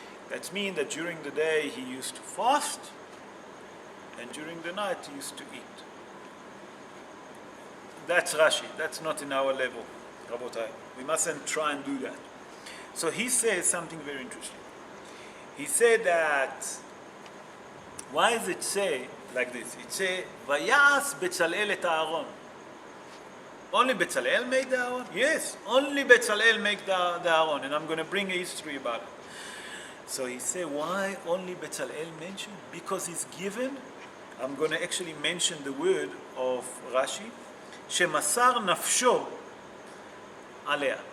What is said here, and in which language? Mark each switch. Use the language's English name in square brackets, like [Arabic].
[English] That means that during the day he used to fast, and during the night he used to eat. That's Rashi. That's not in our level, Rabotai. We mustn't try and do that. So he says something very interesting. He said that, why does it say like this? [Hebrew] It says, ויעש בצלאל את הארון. [English] Only Bezalel made the Aaron? Yes, only Bezalel made the Aaron, and I'm going to bring a history about it. So he said, why only Bezalel mentioned? Because he's given, I'm going to actually mention the word of Rashi, [Hebrew] שמסר נפשו עליה.